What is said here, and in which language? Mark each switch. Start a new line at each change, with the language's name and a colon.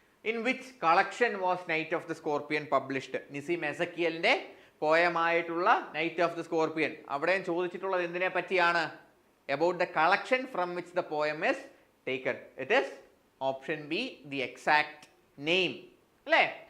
English: In which collection was Night of the Scorpion published?
Malayalam: നിസീം എസക്കിയലിന്റെ പോയമായിട്ടുള്ള knight of the scorpion. അവിടെയും ചോദിച്ചിട്ടുള്ളത് എന്തിനെ പറ്റിയാണ്?
English: About the collection from which the poem is taken. It is option B, the exact name.
Malayalam: അല്ലേ?